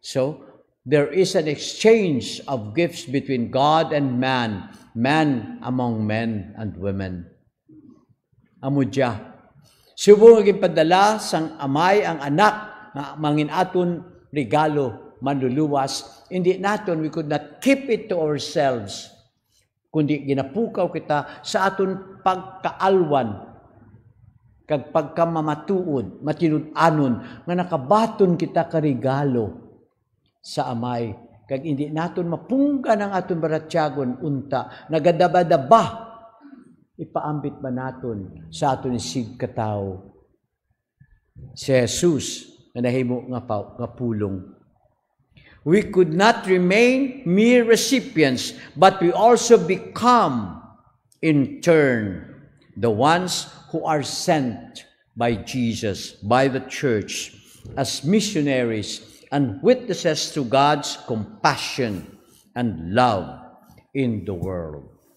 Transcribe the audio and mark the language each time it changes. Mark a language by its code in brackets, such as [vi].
[en] So there is an exchange of gifts between God and man among men and women. Amudya. [hil] Subo nga gipadala sang Amay ang anak nga mangin aton regalo manluluwas. Hindi naton, [en] we could not keep it to ourselves. [hil] Kundi ginapukaw kita sa aton pagkaalwan, kag pagkamamatuod, matinud-anon, nga nakabaton kita karigalo sa Amay. Kag hindi naton mapunggan ang aton baratyagon unta, nagadaba-daba, ipaambit ba naton sa aton isig kataw. Si Jesus, na nahimo nga pulong. [en] We could not remain mere recipients, but we also become, in turn, the ones who are sent by Jesus, by the church, as missionaries and witnesses to God's compassion and love in the world.